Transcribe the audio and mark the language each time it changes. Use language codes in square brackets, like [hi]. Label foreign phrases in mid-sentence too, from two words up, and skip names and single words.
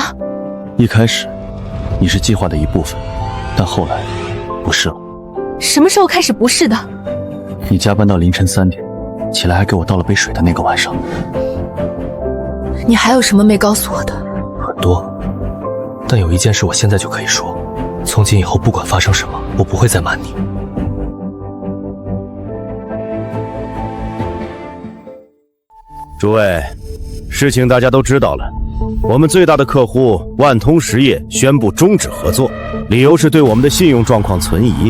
[zh] 一開始你是計劃的一部分，但後來不是了。什麼時候開始不是的？你加班到凌晨3點，起來還給我倒了杯水的那個晚上。你還有什麼沒告訴我的？很多，但有一件事我現在就可以說，從今以後不管發生什麼，我不會再瞞你。諸位，事情大家都知道了，我們最大的客戶萬通實業宣布終止合作，理由是對我們的信用狀況存疑。